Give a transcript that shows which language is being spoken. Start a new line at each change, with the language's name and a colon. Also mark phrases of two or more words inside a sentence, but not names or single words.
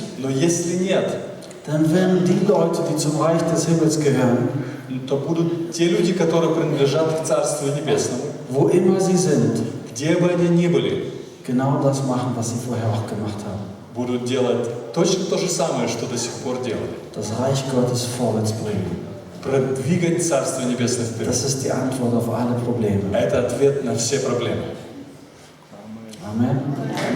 Russian: Но если нет,
German: dann werden die Leute, die zum Reich des Himmels gehören,
Russian: то будут те люди, которые принадлежат к Царству Небесному,
German: wo immer sie sind,
Russian: где бы они ни были,
German: genau das machen, was sie vorher auch gemacht haben.
Russian: будут делать точно то же самое, что до сих пор делали.
German: Das Reich Gottes vorwärts bringen.
Russian: Продвигать Царство Небесное вперед.
German: Das ist die Antwort auf alle Probleme.
Russian: Это ответ на все проблемы. Amen.